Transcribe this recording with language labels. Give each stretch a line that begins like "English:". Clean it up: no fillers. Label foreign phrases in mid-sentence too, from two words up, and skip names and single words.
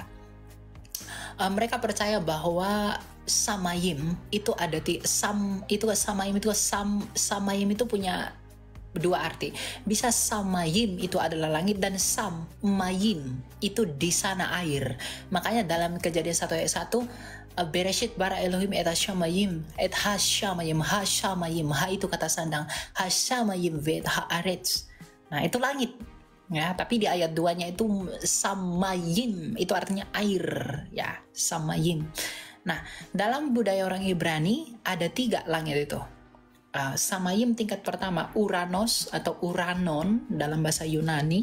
Indonesian: Mereka percaya bahwa Samayim itu ada Samayim itu punya 2 arti. Bisa Samayim itu adalah langit, dan Samayim itu di sana air. Makanya dalam Kejadian 1 ayat 1,
Hebrew: בראשית ברא אלהים את השמים את השמים, השמים, ה
Indonesian: itu kata sandang,
Hebrew: השמים ואת הארץ.
Indonesian: Nah, itu langit. Ya, tapi di ayat 2-nya itu Samayim, itu artinya air, ya, Samayim. Nah, dalam budaya orang Ibrani ada 3 langit itu. Samayim tingkat pertama, Uranos atau Uranon dalam bahasa Yunani.